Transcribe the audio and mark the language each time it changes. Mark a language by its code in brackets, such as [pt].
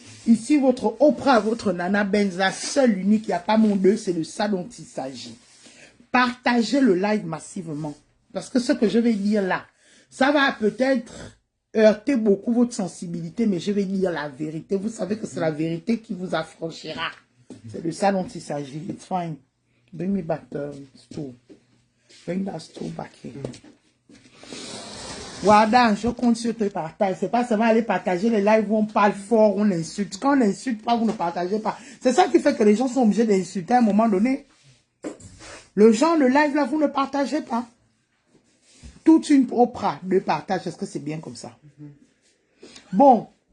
[fr] Ici, votre Oprah, votre Nana Benza, seule, unique, il n'y a pas mon deux, c'est de ça dont il s'agit. Partagez le live massivement, parce que ce que je vais dire là, ça va peut-être heurter beaucoup votre sensibilité, mais je vais dire la vérité. Vous savez que c'est la vérité qui vous affranchira. C'est de ça dont il s'agit. [en] It's fine. Bring me back the stool. Bring that stool back here. [fr] Wardan, je compte sur tes partages. C'est pas seulement aller partager les lives où on parle fort, on insulte. Quand on n'insulte pas, vous ne partagez pas. C'est ça qui fait que les gens sont obligés d'insulter à un moment donné. Le genre de live là, vous ne partagez pas. Toute une opéra de partage. Est-ce que c'est bien comme ça? Bon.